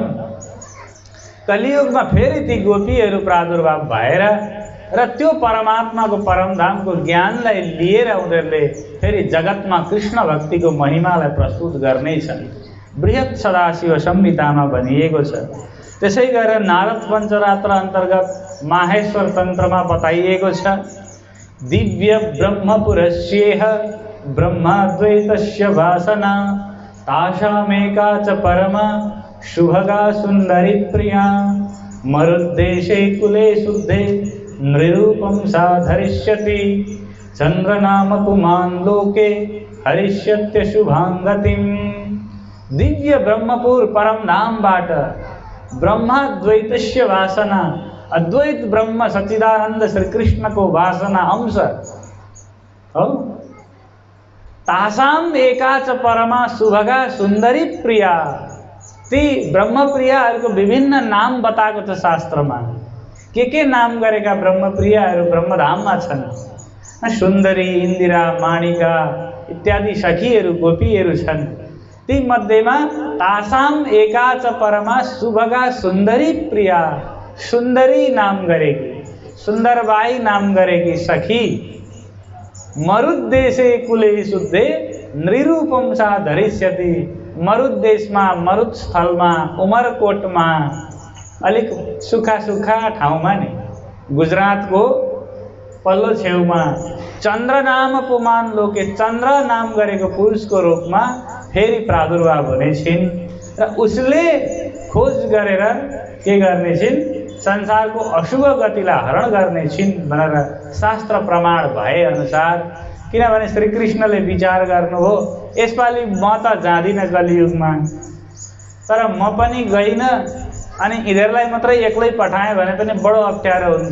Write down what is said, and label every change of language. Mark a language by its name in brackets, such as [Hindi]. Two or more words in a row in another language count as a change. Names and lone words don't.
[Nepali] कलियुगमा फेरि ती गोपीहरू प्रादुर्भाव भएर र त्यो परमात्माको परमधामको ज्ञानलाई लिएर उनीहरूले फेरि जगतमा कृष्ण भक्तिको महिमालाई प्रस्तुत गर्नेछन्। बृहत सदाशिव संहितामा भनिएको छ। त्यसै गरेर नारद पञ्चरात्र अन्तर्गत माहेश्वर तन्त्रमा बताइएको छ, [Sanskrit] दिव्य ब्रह्मपुरस्येह ब्रह्माद्वैतस्य वासना तासामेका च परमा शुभगा सुन्दरी प्रिया मरुद्देशे कुले शुद्धे नृरूपं सा धरिष्यति चंद्रनाम पुमान् लोके हरिष्यत्य शुभांगतिम। [Nepali] दिव्य ब्रह्मपुर परमधामबाट [Sanskrit] ब्रह्माद्वैतस्य वासना, [Nepali] अद्वैत ब्रह्म सच्चिदानंद श्री कृष्ण को वासना अंश हो। [Sanskrit] तासाम एका च परमा शुभगा सुन्दरी प्रिया। [Nepali] ती ब्रह्मप्रियाहरूको विभिन्न नाम बताएको छ शास्त्रमा। के नाम गरेका ब्रह्मप्रियाहरू ब्रह्मधाममा छन्? सुन्दरी, इन्दिरा, माणिका इत्यादि सखीहरू गोपीहरू छन्। ती मध्येमा [Sanskrit] तासाम एका च परमा शुभगा सुन्दरी प्रिया, [Nepali] सुन्दरी नाम गरेकी, सुन्दरबाई नाम गरेकी सखी [Sanskrit] मरुद्देशे कुले शुद्धे नृरूपम सा धरिष्यति। [Nepali] मरुद्देशमा, मरुद स्थलमा, उमरकोटमा, अलिक सुखा सुखा ठाउँमा नि, गुजरातको पल्लो छेउमा [Sanskrit] चन्द्र नाम पुमान लोके, [Nepali] चन्द्र नाम गरेको पुरुषको रूपमा फेरि प्रादुर्भाव हुने छिन् र उसले खोज गरेर के गर्ने छिन्? संसारको अशुभ गतिलाई हरण गर्ने छिन् भनेर शास्त्र प्रमाण भए अनुसार। किनभने श्री कृष्णले विचार गर्नुभयो, यसपालि म त जाँदिनँ कलियुगमा, तर म पनि गइनँ अनि यिनीहरूलाई मात्रै एक्लै पठाएँ भने पनि बडो अप्ठ्यारो हुन्छ।